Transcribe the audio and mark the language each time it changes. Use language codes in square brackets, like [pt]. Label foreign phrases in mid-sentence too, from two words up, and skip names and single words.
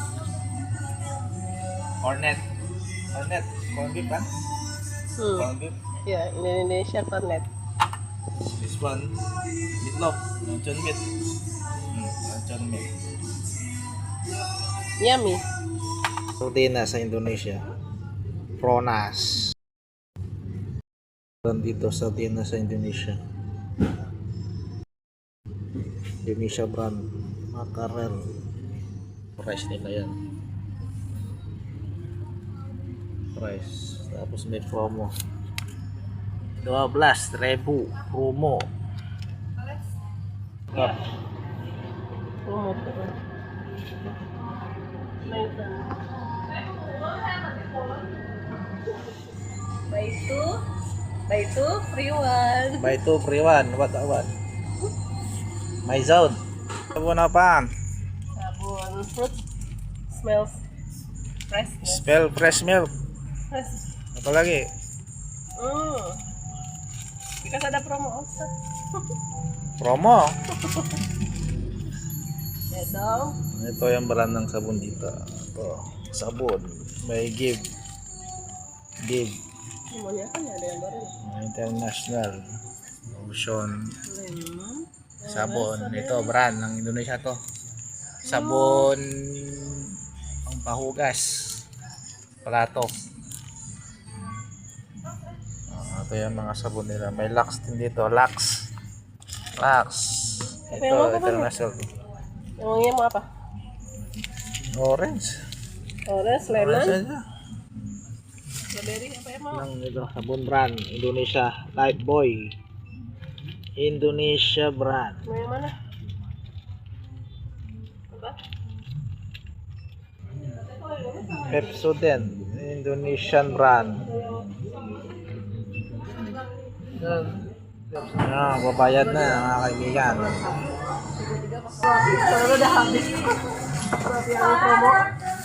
[en] Cornet. Cornet. Corn beef kan? Corn beef. Yeah, in Indonesia cornet. This one. Meatloaf. Luncheon meat. Luncheon meat. Yummy. [tl] Sardina sa Indonesia. Pronas. Dito sardina sa Indonesia. [en] Indonesia brand Mackerel. [tl] Price nila yan. Price. Tapos may promo. 12,000 promo. [en] Cup. [tl] Promo po. [en] Buy two, free one. Buy 2 free 1. What? My zone. [id] Sabon apa? [en] Sabon fruit. Smells fresh. Spell fresh milk. Fresh. [id] Apa lagi? [en] Because ada promo also. Promo. [tl] Ito. Ito yung brand ng sabon dito. Ito. Sabon. May Give. [id] Semuanya kan ada yang baru. [en] International. Ocean. Lemon. [tl] Sabon. Ito brand ng Indonesia to. Sabon pang pahugas. Plato. Ito yung mga sabon nila. May Lux din dito. Lux. Ito international. [id] Emangnya mau apa? [en] Orange. Orange, Orange lemon, [id] aja. strawberry apa yang mau? [tl] Lang ito, sabon brand Indonesia Lifebuoy. Indonesia brand. [id] Mau yang mana? Apa? [en] Pepsodent Indonesian brand. [tl] Babayad na mga kaibigan. [id] Kalau udah habis. Berarti yang promo.